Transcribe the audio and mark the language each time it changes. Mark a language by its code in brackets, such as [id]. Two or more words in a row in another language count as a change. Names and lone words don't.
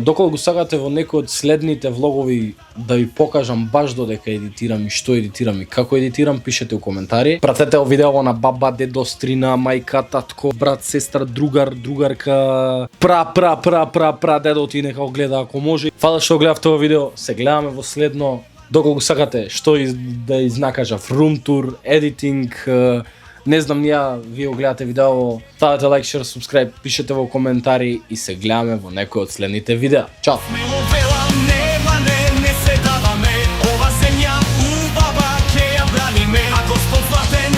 [mk] Доколку го сакате во некој од следните влогови да ви покажам баш додека едитирам и што едитирам и како едитирам, пишете у коментари. Пратете видео на баба, дедо, стрина, мајка, татко, брат, сестра, другар, другарка, пра дедо ти нека го гледа ако може. Фала што гледавте ова видео, се гледаме во следно. Доколку сакате што да изнакажав, [en] room tour, editing, [mk] не знам ја, вие го гледате видео, ставете лайк, [en] share, subscribe, [mk] пишете во коментари и се гледаме во некој од следните видеа. Чао! Ova zemlja u baba, ke ja brani me, a gospod